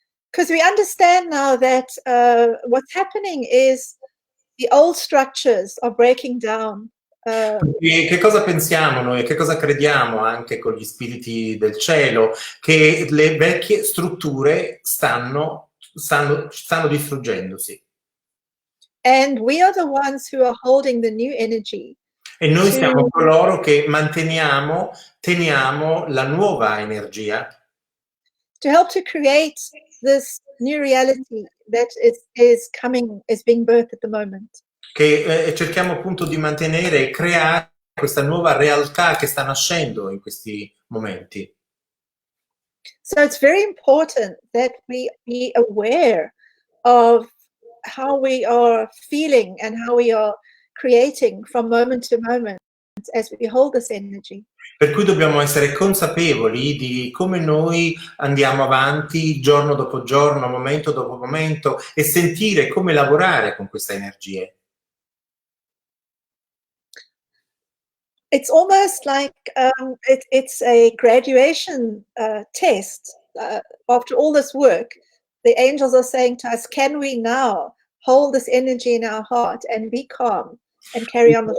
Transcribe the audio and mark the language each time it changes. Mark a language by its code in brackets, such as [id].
[en] Because we understand now that what's happening is the old structures are breaking down. [it] E che cosa pensiamo noi, che cosa crediamo anche con gli spiriti del cielo? Che le vecchie strutture stanno distruggendosi. [en] And we are the ones who are holding the new energy. [it] E noi siamo coloro che teniamo la nuova energia. [en] To help to create this new reality that is being birthed at the moment. [it] Che cerchiamo appunto di mantenere e creare questa nuova realtà che sta nascendo in questi momenti. [en] So it's very important that we be aware of how we are feeling and how we are creating from moment to moment as we hold this energy. [it] Per cui dobbiamo essere consapevoli di come noi andiamo avanti giorno dopo giorno, momento dopo momento e sentire come lavorare con queste energie. [en] It's almost like it's a graduation test. After all this work, the angels are saying to us, can we now hold this energy in our heart and be calm and carry on with